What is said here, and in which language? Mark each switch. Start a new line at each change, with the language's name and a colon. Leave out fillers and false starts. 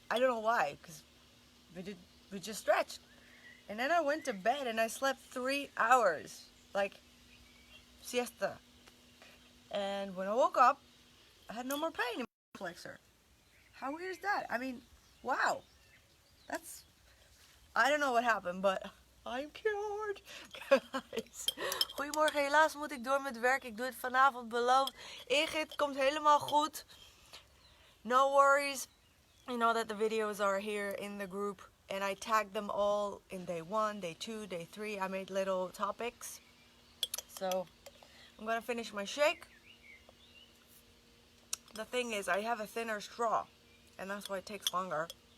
English: I don't know why, because we just stretched. And then I went to bed and I slept 3 hours, like siesta. And when I woke up, I had no more pain in my flexor. How weird is that? I mean, wow. I don't know what happened, but I'm cured. Guys.
Dutch: Goedemorgen, helaas moet ik door met werk. Ik doe het vanavond, beloofd. Ingrid, komt helemaal goed.
English: No worries. You know that the videos are here in the group. And I tagged them all in day 1, day 2, day 3. I made little topics. So, I'm gonna finish my shake. The thing is, I have a thinner straw. And that's why it takes longer.